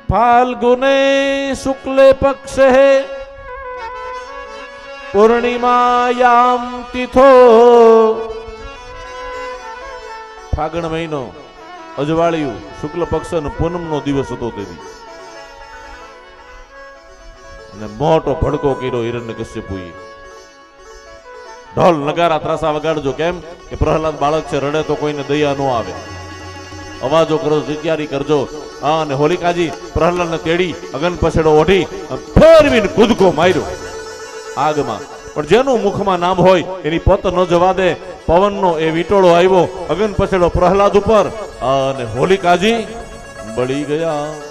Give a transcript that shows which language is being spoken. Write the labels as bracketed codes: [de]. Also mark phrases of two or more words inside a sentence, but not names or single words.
[sa] फाल्गुने शुक्ले पक्षे पूर्णिमायाम तिथो [gu] ફાગણ મહીનો અજવાળિયું શુક્લ પક્ષનો પૂનમનો દિવસ હતો તે દી અને મોટો ભડકો કર્યો હિરણ્યકશ્યપુએ ઢોલ નગારા ત્રાસા વગાડજો કેમ કે પ્રહલાદ બાળક છે રડે તો કોઈને દયા ન આવે અવાજો કરો તૈયારી કરજો અને હોલિકાજી પ્રહલાદને તેડી અગન પછેડો ઓઢી ફેરવીને કૂદકો માર્યો આગમાં પણ જેનું મુખમાં નામ હોય એની પોત ન જવા દે પવનનો એ વિટોળો આવ્યો અગન પછેડો પ્રહલાદ ઉપર અને હોલિકાજી બળી ગયા